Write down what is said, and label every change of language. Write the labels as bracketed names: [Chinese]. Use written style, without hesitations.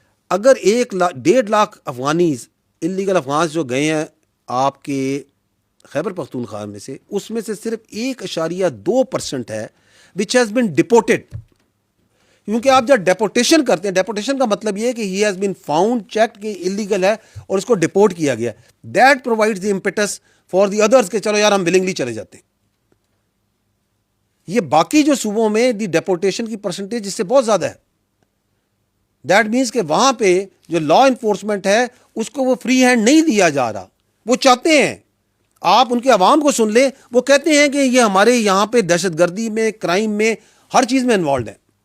[Urdu] اگر 1.5 لاکھ افغانیز انلیگل افغانز جو گئے ہیں آپ کے خیبر پختونخوا میں سے, اس میں سے صرف 1.2% ہے [English] which has been deported. [Urdu] کیونکہ آپ جب ڈیپورٹیشن کرتے ہیں, ڈیپورٹیشن کا مطلب یہ ہے کہ [English] he has been found, checked [Urdu] کہ انلیگل ہے اور اس کو ڈپورٹ کیا گیا. [English] That provides the impetus for the others [Urdu] کہ چلو یار ہم [English] willingly [Urdu] چلے جاتے ہیں. یہ باقی جو صوبوں میں دی ڈیپورٹیشن کی پرسنٹیج اس سے بہت زیادہ ہے. [English] that means [Urdu] کہ وہاں پہ جو لا انفورسمنٹ ہے اس کو وہ فری ہینڈ نہیں دیا جا رہا. وہ چاہتے ہیں, آپ ان کے عوام کو سن لیں, وہ کہتے ہیں کہ یہ ہمارے یہاں پہ دہشت گردی میں, کرائم میں, ہر چیز میں انوالوڈ ہے.